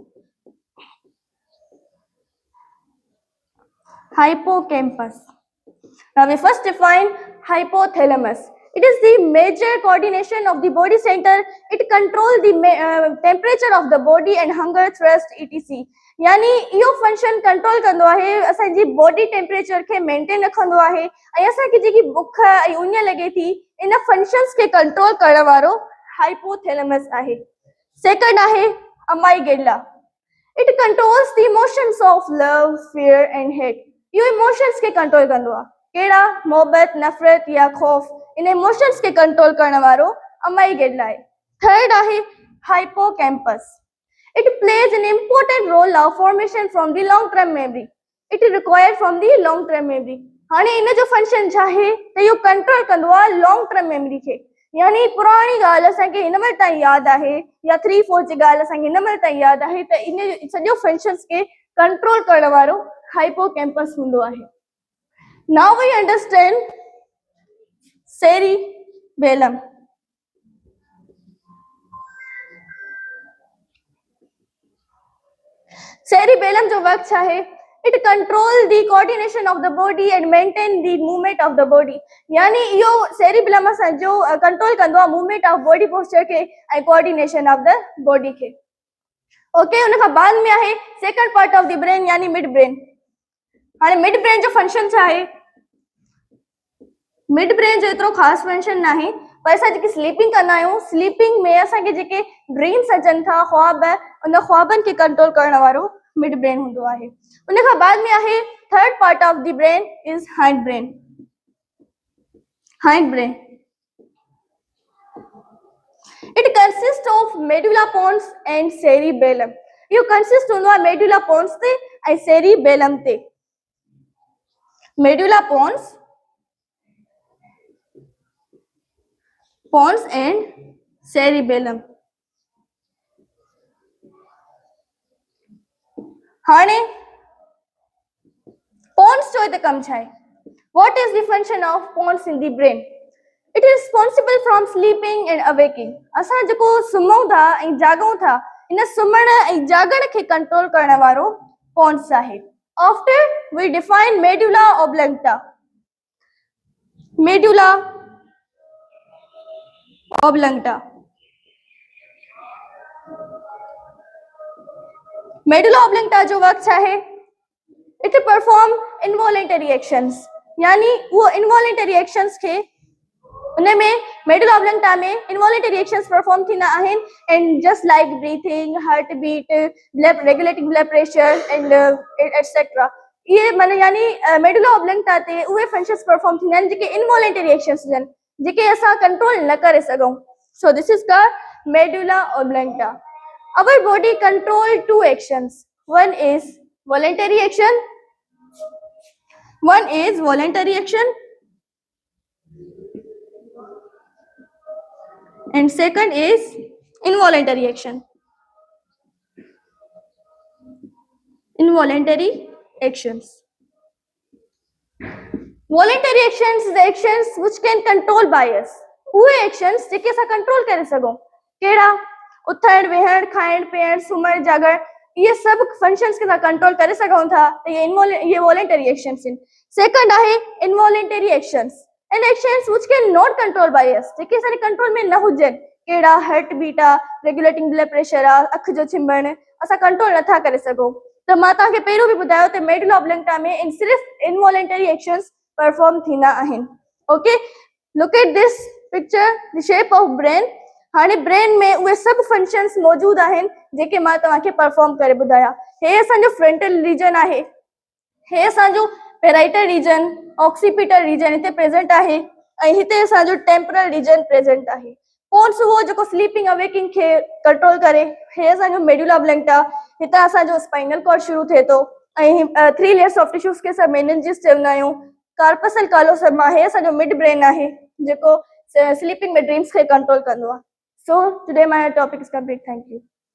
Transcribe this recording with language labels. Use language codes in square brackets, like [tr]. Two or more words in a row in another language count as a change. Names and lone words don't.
[en] Now we first define hypothalamus. It is the major coordination of the body center. It controls the temperature of the body and hunger, thirst, etc. [sd] यानी इहो फंक्शन कंट्रोल कंदो आहे असांजी [en] body temperature [sd] खे मेंटेन रखंदो आहे ऐं असांखे जेकी बुख ऐं उञ लॻे थी इन फंक्शन्स खे कंट्रोल करण वारो हाइपोथैलेमस आहे. सेकंड आहे अमाइगेला. [en] It controls the emotions of love, fear and hate. [sd] इहो इमोशंस खे कंट्रोल कंदो आहे. कहिड़ा? मोहबत, नफ़रत या खौफ. इन इमोशंस खे कंट्रोल करण वारो अमाइगेला आहे. थर्ड आहे हाइपोकैम्पस. [en] It plays an important role of formation from the long term memory. It is required from the long term memory. [sd] हाणे इन जो फंक्शन छा आहे त इहो कंट्रोल कंदो आहे [en] long term memory [sd] खे. यानी पुराणी ॻाल्हि असांखे हिन महिल ताईं यादि आहे या 3-4 जी ॻाल्हि असांखे हिन महिल ताईं यादि आहे त इन सॼो फंक्शन्स खे कंट्रोल करण वारो हाइपोकैम्पस हूंदो आहे. [en] Now we understand cerebellum. Cerebellum [sd] जो वर्क चाहे [en] it control the coordination of the body and maintain the movement of the body. [sd] यानी इहो cerebellum जो कंट्रोल कंदो आहे [en] movement of body posture [sd] खे ऐं [en] coordination of the body [sd] खे. ओके, उन खां बाद में आहे [en] second part of the brain [sd] यानी [en] mid brain. [sd] हाणे [en] mid brain [sd] जो फंक्शन छा आहे? [en] mid brain [sd] जो एतिरो ख़ासि फंक्शन न आहे, पर असां जेकी स्लीपिंग कंदा आहियूं, स्लीपिंग में असांखे जेके ड्रीम्स अचनि था, ख्वाब, उन ख्वाबनि खे कंट्रोल करण वारो [en] mid brain [sd] हूंदो आहे. उन खां बाद में आहे [en] third part of the brain is hind brain. It consists of medulla pons and cerebellum. You consist [sd] हूंदो आहे medulla pons ते ऐं cerebellum ते. [en] Medulla pons and cerebellum. [sd] हाणे pons जो हिते कम छा आहे? [en] What is the function of pons in the brain? It is responsible from sleeping and awaking. [sd] असां जेको सुम्हूं था ऐं जागूं था इन सुम्हण ऐं जागण खे कंट्रोल करण वारो pons आहे. [en] After we define medulla oblongata. Medulla oblongata. [sd] Medulla oblongata जो वर्क छा है? [en] It perform involuntary actions. [sd] यानी वो [en] involuntary actions [sd] खे उनमें [en] medulla oblongata में involuntary actions perform [sd] थींदा आहिनि [en] and just like breathing, heartbeat, regulating blood pressure and etc. [sd] ये माने यानी medulla oblongata ते उहे [en] functions perform [sd] थींदा आहिनि जेके [en] involuntary actions [sd] आहिनि जेके असां कंट्रोल न करे सघूं. [en] So this is called medulla oblongata. Our body control two actions. One is voluntary action. One is voluntary action and second is involuntary action. Involuntary actions. Voluntary actions is the actions which can control by us. [sd] उहे actions जेके असां कंट्रोल करे सघूं. कहिड़ा? उथण, वेहण, खाइण, पीअण, सुम्हण, जागण [hi] ये सब फंक्शंस के साथ [sd] कंट्रोल करे सघूं था [hi] तो ये [en] voluntary actions [sd] आहिनि. [en] सेकंड आहे involuntary actions and actions which can not control by us [sd] जेके असांजे कंट्रोल में न हुजनि. कहिड़ा? [en] heart beat [sd] आहे, [en] regulating blood pressure [sd] आहे, अख जो छिंभण असां कंट्रोल नथा करे सघूं. त मां तव्हांखे पहिरियों बि ॿुधायो त मेडुला ऑब्लंगटा में सिर्फ़ [en] involuntary actions perform [sd] थींदा आहिनि. [en] Okay, look at this picture, the shape of brain. [sd] हाणे ब्रेन में उहे सभु फंक्शंस मौजूद आहिनि जेके मां तव्हांखे परफॉर्म करे ॿुधाया. हे असांजो [en] frontal region [sd] आहे, हे असांजो [en] parietal region, occipital region [sd] हिते प्रेजेंट आहे ऐं हिते असांजो [en] temporal region [sd] प्रेजेंट आहे. पोन्स उहो जेको [en] sleeping awaking [sd] खे कंट्रोल करे. हे असांजो मेडुला ऑब्लंगटा, हितां असांजो [en] spinal cord [sd] शुरू थिए थो ऐं 3 [en] layers of tissues [sd] खे असां मेनिंजिस चवंदा आहियूं. कार्पसल कालोसम आहे असांजो [en] mid brain [sd] आहे जेको स्लीपिंग में ड्रीम्स खे कंट्रोल कंदो आहे. [en] So today my topic is complete. Thank you.